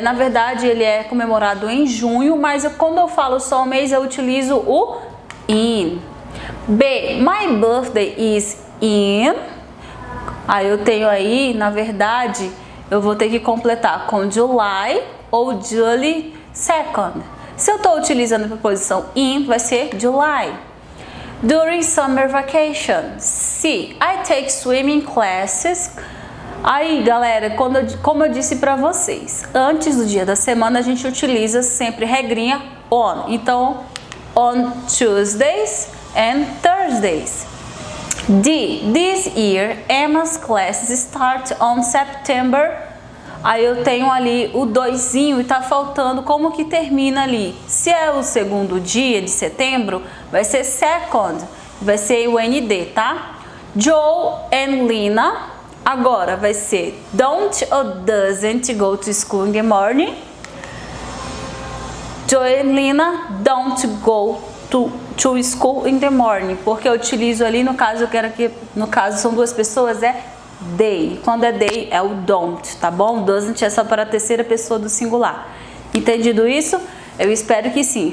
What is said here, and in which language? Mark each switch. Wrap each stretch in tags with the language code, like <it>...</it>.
<pt>Na verdade ele é comemorado em junho, mas quando eu falo só o mês eu utilizo o in. B.</pt> <en>My birthday is in...</en> <pt>Aí eu tenho aí, na verdade, eu vou ter que completar com July ou July 2nd. Se eu estou utilizando a preposição in, vai ser July.</pt> <en>During summer vacation. C. I take swimming classes.</en> <pt>Aí, galera, como eu disse para vocês, antes do dia da semana a gente utiliza sempre regrinha on.</pt> <en>Então, on Tuesdays and Thursdays. D. This year, Emma's classes start on September.</en> <pt>Aí eu tenho ali o doisinho e tá faltando como que termina ali. Se é o segundo dia de setembro, vai ser second, vai ser o ND, tá?</pt> <en>Joe and Lina,</en> <pt>agora vai ser</pt> <en>don't or doesn't go to school in the morning. Joe and Lina don't go to school in the morning,</en> <pt>porque eu utilizo ali, no caso eu quero que, no caso são duas pessoas, é they. Quando é they é o don't, tá bom? Doesn't é só para a terceira pessoa do singular. Entendido isso? Eu espero que sim.</pt>